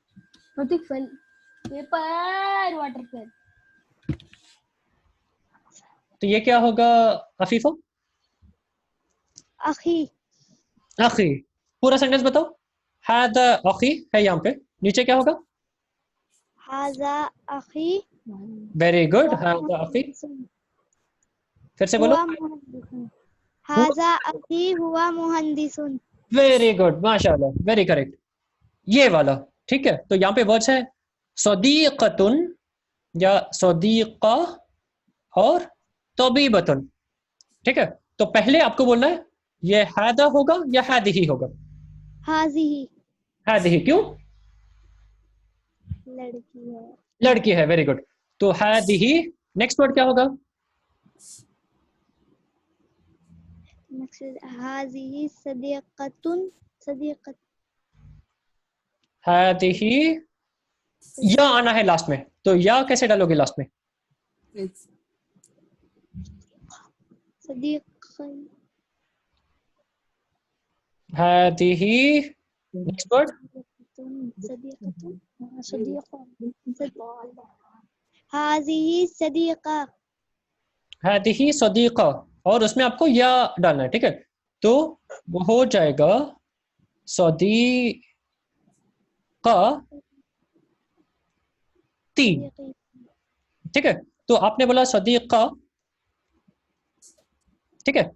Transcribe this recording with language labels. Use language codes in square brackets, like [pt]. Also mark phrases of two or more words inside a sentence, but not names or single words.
[en] paper water pen. [hi] तो ये क्या होगा अफीफा? [ar] अखी [hi] अखी। पूरा सेंटेंस बताओ। [ar] هذا أخي [hi] है यहाँ पे, नीचे क्या होगा? [ar] هذا أخي [en] very good, [ar] هذا أخي. [hi] फिर से बोलो। [ar] هو مهندسٌ. هذا أخي هو مهندسٌ. [en] very good, माशाल्लाह, very correct. [hi] ये वाला ठीक है। तो यहाँ पे वर्ड्स है सदीकतुन या सदीका और तबीबतुन, ठीक है। तो पहले आपको बोलना है ये हादा होगा या हादिही होगा? [ar] हाजिही [hi] हादिही। क्यों? लड़की है। लड़की है, [en] very good. [hi] तो हादिही। [en] next word [hi] क्या होगा? [ar] هذه صديقةٌ صديقة हादिही। [hi] या आना है लास्ट में, तो या कैसे डालोगे लास्ट में? [ar] सदीक हादिही। [en] next word [ar] صديقةٌ هذه صديقة هذه صديقة, [hi] और उसमें आपको या डालना है, ठीक है। तो वो हो जाएगा सदीका ती, ठीक है। तो आपने बोला सदीका, ठीक है।